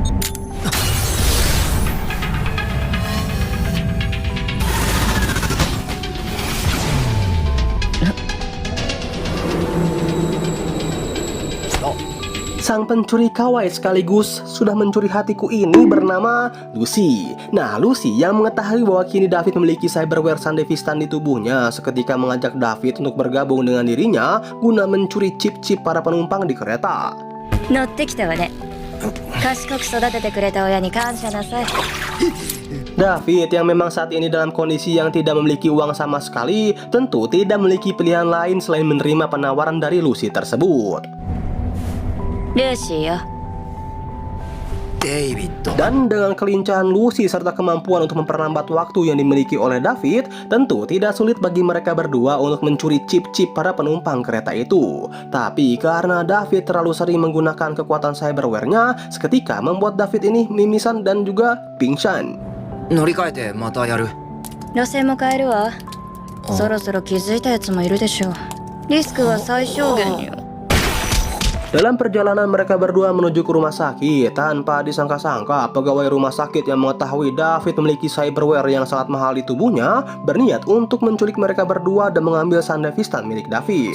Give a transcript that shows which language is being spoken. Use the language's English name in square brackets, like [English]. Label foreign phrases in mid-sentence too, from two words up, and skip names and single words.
[Indonesian] Sang pencuri kawaii sekaligus sudah mencuri hatiku ini bernama Lucy. Nah, Lucy yang mengetahui bahwa kini David memiliki cyberware Sandevistan di tubuhnya seketika mengajak David untuk bergabung dengan dirinya guna mencuri chip-chip para penumpang di kereta. [Japanese] 乗ってきたわね。賢く育ててくれた親に感謝なさい。 [Indonesian] David yang memang saat ini dalam kondisi yang tidak memiliki uang sama sekali, tentu tidak memiliki pilihan lain selain menerima penawaran dari Lucy tersebut. [Japanese] ルーシーよ。デイビッド。 [Indonesian] Dan dengan kelincahan Lucy serta kemampuan untuk memperlambat waktu yang dimiliki oleh David, tentu tidak sulit bagi mereka berdua untuk mencuri chip-chip para penumpang kereta itu. Tapi karena David terlalu sering menggunakan kekuatan cyberware-nya, seketika membuat David ini mimisan dan juga pingsan. [Japanese] 乗り換えてまたやる。路線も変えるわ。そろそろ気づいたやつもいるでしょう。リスクは最小限によ。 [Indonesian] Dalam perjalanan mereka berdua menuju ke rumah sakit, tanpa disangka-sangka pegawai rumah sakit yang mengetahui David memiliki cyberware yang sangat mahal di tubuhnya berniat untuk menculik mereka berdua dan mengambil Sandevistan milik David.